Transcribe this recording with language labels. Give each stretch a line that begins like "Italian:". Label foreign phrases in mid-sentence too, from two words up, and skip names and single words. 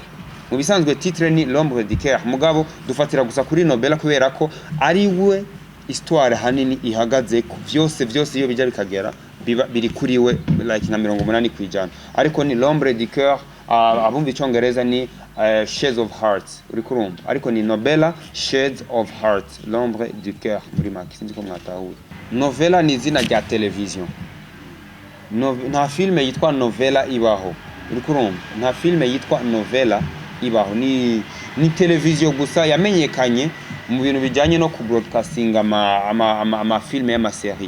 Kinyarwanda: Mu bisanzwe titre ni
French: l'ombre du cœur,
Kinyarwanda: mugabo dufatira gusa kuri Nobela kubera ko ari we histoire hanini ihagaze ku byose iyo bijya bikagera biri kuri we like na 80%, ariko ni
French: l'ombre du cœur.
Kinyarwanda: Abumva icyongereza ni
English: shades of hearts,
Kinyarwanda: uri kurumva, ariko ni Nobela
English: shades of hearts,
French: l'ombre du cœur
Kinyarwanda: muri make, sinzi ko mwatahuye. Novela ni izina rya television, nta filme yitwa Novela ibaho, uri kurumva, nta filme yitwa Novela ibaho, ni television gusa yamenyekanye mu bintu bijyanye no ku broadcasting ama filme y'amaserie.